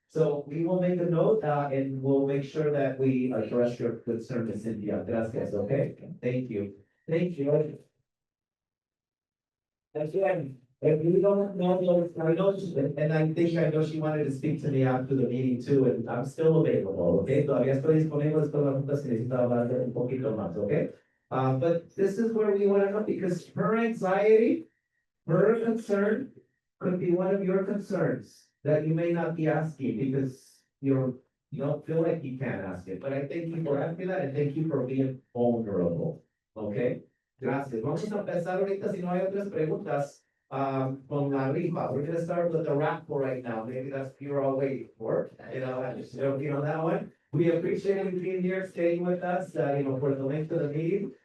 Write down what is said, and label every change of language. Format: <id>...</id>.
<en>So we will make a note, and we'll make sure that we address your concern, Ms. Cynthia. Gracias, okay? Thank you. Thank you. Again, if you don't know, I know, and I know she wanted to speak to me after the meeting too, and I'm still available, okay?</en> <es>Todavía estoy disponible, después la junta se necesita hablar un poquito más, okay?</es> <en>But this is where we want to know, because her anxiety, her concern could be one of your concerns that you may not be asking because you don't feel like you can ask it. But I thank you for asking that and thank you for being vulnerable. Okay? Gracias.</en> <es>Vamos a empezar ahorita si no hay otras preguntas. Con la rifa.</es> <en>We're gonna start with the raffle right now. Maybe that's what you're all waiting for. I'm just joking on that one. We appreciate you being here, staying with us, for the length of the meeting.</en>